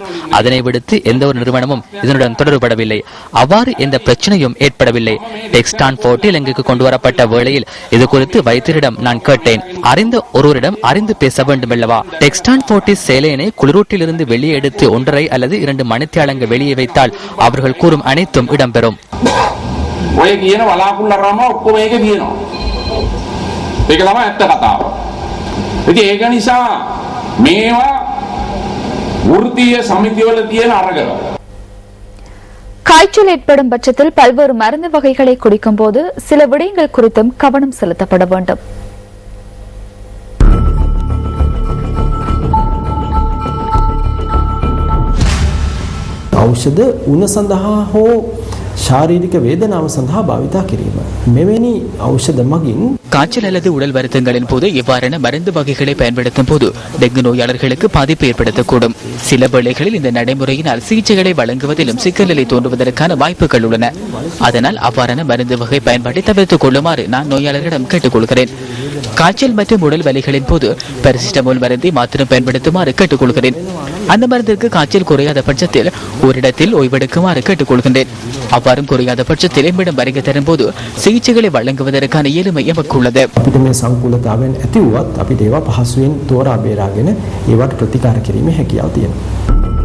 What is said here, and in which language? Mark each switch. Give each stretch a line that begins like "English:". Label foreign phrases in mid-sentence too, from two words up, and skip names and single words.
Tamil: அதனை விடுத்து எந்த ஒரு நிறுவனமும் இதனுடன் தொடர்படவில்லை. அவ்வாறு எந்த பிரச்சனையும் ஏற்படவில்லை. டெக்ஸ்டான் 40 இலங்கைக்கு கொண்டு வரப்பட்ட வேளையில் இது குறித்து வைத்தியரிடம் நான் கேட்டேன். அறிந்த ஒருவரிடம் அறிந்து பேச வேண்டும் அல்லவா? டெக்ஸ்டான் 40 சேலையினை குளிரூட்டிலிருந்து வெளியே எடுத்து 1.5 அல்லது 2 மணித்தியாலங்கள் வெளியே வைத்தால் அவர்கள் கூறும் அனைத்தும் இடம்பெறும்.
Sinhala: ඔය කියන වලාකුළු අරම ඔක්කොම ඒක කියනවා. ඒක තමයි ඇත්ත කතාව. ඉතින් ඒක නිසා මේවා වෘත්තීය සමිතිවල තියෙන අරගල.
Tamil: காய்ச்சல் ஏற்படும் பட்சத்தில் பல்வேறு மருந்து வகைகளை குடிக்கும் போது சில விடயங்கள் குறித்தும் கவனம் செலுத்தப்பட வேண்டும்.
Sinhala: ඖෂධ උණ සඳහා හෝ ශාරීරික වේදනාව සඳහා භාවිතා කිරීම. මෙවැනි ඖෂධ මගින්
Tamil: காய்ச்சல் அல்லது உடல் வருத்தங்களின் போது இவ்வாறான மருந்து வகைகளை பயன்படுத்தும் போது டெங்கு நோயாளர்களுக்கு பாதிப்பு ஏற்படுத்தக்கூடும். சில வேளைகளில் இந்த நடைமுறையினால் சிகிச்சைகளை வழங்குவதிலும் சிக்கல் நிலை தோன்றுவதற்கான வாய்ப்புகள் உள்ளன. அதனால் அவ்வாறான மருந்து வகை பயன்பாட்டை தவிர்த்துக் கொள்ளுமாறு நான் நோயாளர்களிடம் கேட்டுக் கொள்கிறேன். காய்ச்சல் மற்றும் உடல் வலிகளின் போது பாராசிட்டமால் மருந்தை மாத்திரம் பயன்படுத்துமாறு கேட்டுக் கொள்கிறேன். அந்த மருந்திற்கு காய்ச்சல் குறையாத பட்சத்தில் ஓரிடத்தில் ஓய்வெடுக்குமாறு கேட்டுக் கொள்கின்றேன். அவ்வாறும் குறையாத பட்சத்தில் எம்மிடம் வருகை தரும் போது சிகிச்சைகளை வழங்குவதற்கான இயலுமை எமக்கு உள்ளது.
Sinhala: අපිට මේ සංකූලතාවයන් ඇති වුවත් අපිට ඒවා පහසුවෙන් තෝරා බේරාගෙන ඒවට ප්‍රතිකාර කිරීමේ හැකියාව තියෙනවා.